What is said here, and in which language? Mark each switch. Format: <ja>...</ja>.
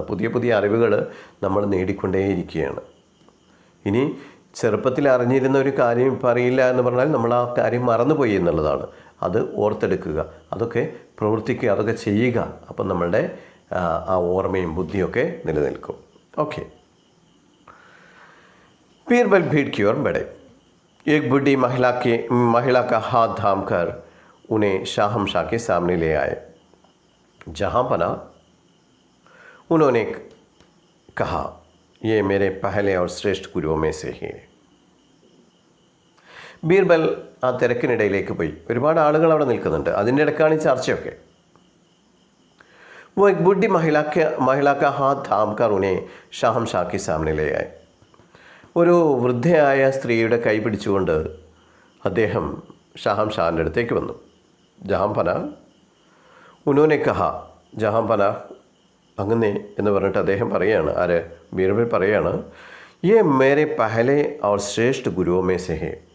<ml>പുതിയ പുതിയ അറിവുകൾ നമ്മൾ നേടിക്കൊണ്ടേയിരിക്കുകയാണ്. ഇനി ചെറുപ്പത്തിൽ അറിഞ്ഞിരുന്ന ഒരു കാര്യം ഇപ്പോൾ അറിയില്ല എന്ന് പറഞ്ഞാൽ നമ്മൾ ആ കാര്യം മറന്നുപോയി എന്നുള്ളതാണ്. അത് ഓർത്തെടുക്കുക, അതൊക്കെ പ്രവർത്തിക്കുക, അതൊക്കെ ചെയ്യുക. അപ്പം നമ്മളുടെ ആ ഓർമ്മയും ബുദ്ധിയൊക്കെ നിലനിൽക്കും. ഓക്കെ.</ml> <hi>बीरबल भीड़ की ओर बढ़े. एक बूढ़ी महिला का हाथ थाम कर उन्हें शाहमशाह के सामने ले आए. जहाँ पना उन्होंने कहा, ये मेरे पहले और श्रेष्ठ गुरुओं में से ही.</hi> <ml>ബീർബൽ ആ തിരക്കിനിടയിലേക്ക് പോയി. ഒരുപാട് ആളുകൾ അവിടെ നിൽക്കുന്നുണ്ട്. അതിൻ്റെ ഇടയ്ക്കാണ് ഈ ചർച്ചയൊക്കെ.</ml> <hi>वो एक बूढ़ी महिला का हाथ थाम कर उन्हें शाहमशाह के सामने ले आए.</hi> <ml>ഒരു വൃദ്ധയായ സ്ത്രീയുടെ കൈ പിടിച്ചുകൊണ്ട് അദ്ദേഹം ഷാഹംഷാൻ്റെ അടുത്തേക്ക് വന്നു. ജഹാംപന</ml> <hi>ഉനോനെ കഹ,</hi> <ml>ജഹാംപന അങ്ങനെ എന്ന് പറഞ്ഞിട്ട് അദ്ദേഹം പറയുകയാണ്. ആര്? ബീർബൽ പറയുകയാണ്,</ml> <hi>യേ മേരെ പഹലെ ഔർ ശ്രേഷ്ഠ ഗുരുവോ മേ സെ ഹേ.</hi>